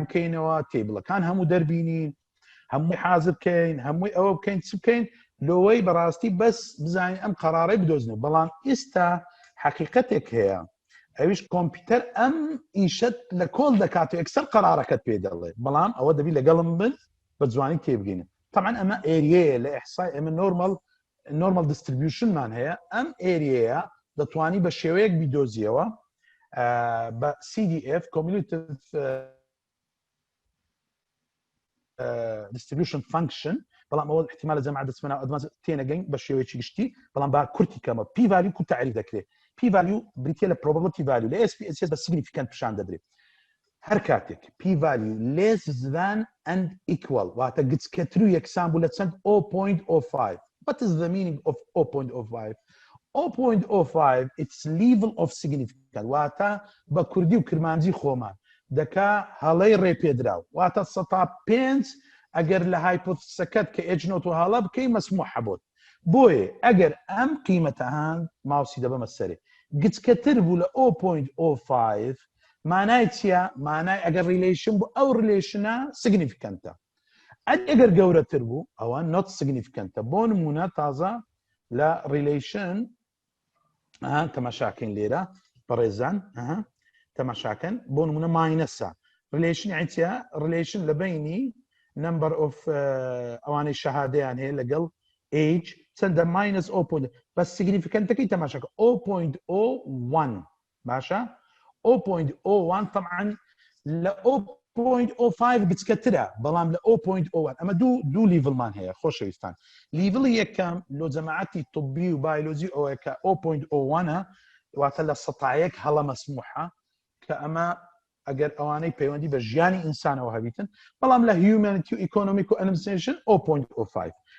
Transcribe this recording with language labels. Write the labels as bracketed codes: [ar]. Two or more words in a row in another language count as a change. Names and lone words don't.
[ckb] بکەینەوە تێبڵەکان هەموو دەربینین هەمووی حازر بکەین هەمووی ئەوە بکەین چ بکەین لۆوەی بەڕاستی بەس بزانین ئەم قەرارەی بدۆزنەوە بەڵام ئێستا حەقیقەتێک هەیە ئەویش کۆمپیوتەر ئەم ئیشت لە کۆڵ دەکات و ئەکسەر قەرارەکەت پێ دەڵێ بەڵام ئەوە دەبی لەگەڵم بن بە جوانی تێبگەینە طبعاً ئەمە ئێریەیە لە ئیحسای ئەمە [en] normal distribution [ckb] هەیە ئەم ئێریەیە دەتوانی بە شێوەیەک بیدۆزیەوە بە [en] CDF Cumulative Distribution Function [ckb] بەڵام ئەوە احتیمالە جەماعەت دەچمەنە ئەدڤانس تێنەگەین بە شێوەیەکی گشتی بەڵام با کورتی کەمە [en] P value [ckb] کو تعریف دەکرێت [en] P value [ckb] بریتە لە [en] probability value [ckb] لە SPSS بە significant پیشان دەدرێت هەر کاتێک [en] P value less than and equal [ckb] واتە گچکەتر و یەکسان بوو لە چەند 0.05 [en] what is the meaning of 0.05 0.05 its level of significance [ckb] واتە بە کوردی و کرمانجی خۆمان دەکا هەڵەی ڕێپێدراو واتە 5 ئەگەر لە هایپۆتسەکەت کە ئێجنۆت و هەڵە بکەی مەسموع حەبوت بۆیە ئەگەر ئەم قیمەتە هەان ماوسی دەبەمە سەرێ گچکەتر بوو لە 0.05 مانای چییە؟ مانای ئەگەر ریلیشن بوو ئەو ریلیشنە سیگنیفیکەنتە ئەگەر گەورەتر بوو ئەوە [en] not significant [ckb] بۆ نمونە تازە لە ریلیشن تەماشاکەین لێرە بەڕێزان تەماشاکەن بۆ نمونە ماینەسە ریلیشن یعنی چییە؟ ریلیشن لە بینی [en] number of [ckb] ئەوانەی شەهادەیان هەیە لەگەڵ age چەندە minus 0. بەس سیگنیفیکەنتەکەی تەماشاکە 0.01 باشە 0.01 طبعا لە 0.05 بچکەترە بەڵام لە 0.01 ئەمە دوو لیڤڵمان هەیە خۆشەویستان لیڤڵی یەکەم لۆ جەماعەتی طبی و بایۆلۆژی ئەوەیە کە 0.01 واتە لە 100 هەڵە مەسموحە کە ئەمە ئەگەر ئەوانەی پەیوەندی بە ژیانی ئینسانەوە هەبیتن بەڵام لە هیومانیتی و ئیکۆنۆمیک و ئەنیمیشن 0.05